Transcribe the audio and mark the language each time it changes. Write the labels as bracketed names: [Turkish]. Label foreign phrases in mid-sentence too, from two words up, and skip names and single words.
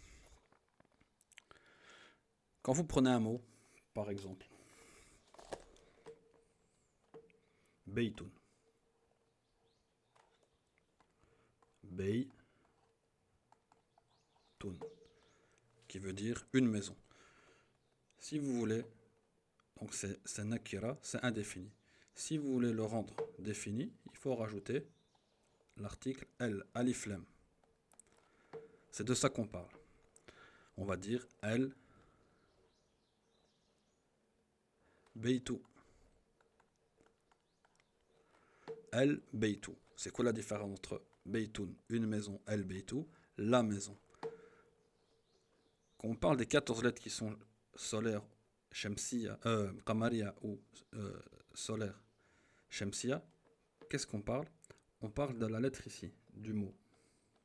[French] Quand vous prenez un mot, par exemple, baytun, baytun, qui veut dire une maison. Si vous voulez, donc c'est nakira, c'est indéfini. Si vous voulez le rendre défini, il faut rajouter l'article el, [Arabic] ألف لام. [French] C'est de ça qu'on parle. On va dire [Arabic] البيتُ. البيتُ. [French] C'est quoi la différence entre baytun, une maison, [Arabic] البيتُ, [French] la maison? Quand on parle des 14 lettres qui sont solaires, [Arabic] شمسية، قمرية [French] ou solaire, shamsiyya, qu'est-ce qu'on parle? On parle de la lettre ici, du mot.